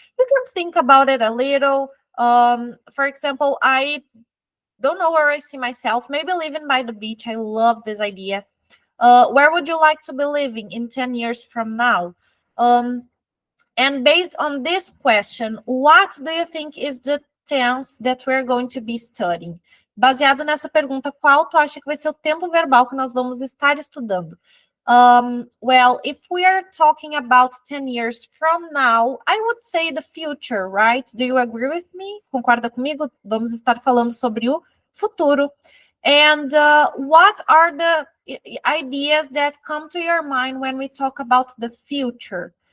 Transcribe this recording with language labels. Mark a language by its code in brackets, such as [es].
[en] You can think about it a little. For example, I don't know where I see myself. Maybe living by the beach. I love this idea. Where would you like to be living in 10 years from now? And based on this question, what do you think is the tense that we're going to be studying? [pt] Baseado nessa pergunta, qual tu acha que vai ser o tempo verbal que nós vamos estar estudando? [en] Well, if we are talking about 10 years from now, I would say the future, right? Do you agree with me? [pt] Concorda comigo? Vamos estar falando sobre o futuro. [en] And what are the ideas that come to your mind when we talk about the future?